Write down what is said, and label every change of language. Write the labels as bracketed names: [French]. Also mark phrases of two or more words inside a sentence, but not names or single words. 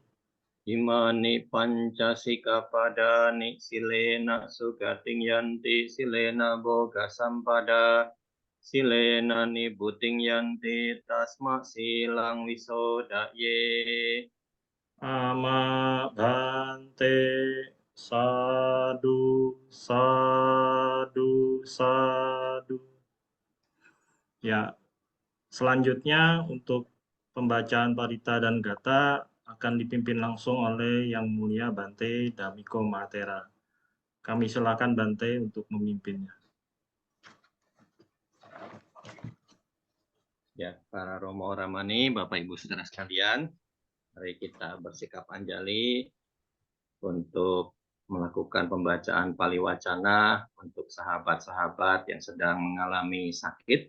[Pali] Imani panca sikkhapadani silena sugating yanti silena boga sampada. Silena nibuting yanti tasma silang wisodaye. Amabante sadu sadu sadu. [Indonesian] Ya, selanjutnya untuk pembacaan Parita dan Gata akan dipimpin langsung oleh Yang Mulia Bante Damiko Mahatera. Kami silakan Bante untuk memimpinnya. Ya, para Romo Ramani, Bapak Ibu Saudara sekalian, mari kita bersikap anjali untuk melakukan pembacaan Pali Wacana untuk sahabat-sahabat yang sedang mengalami sakit.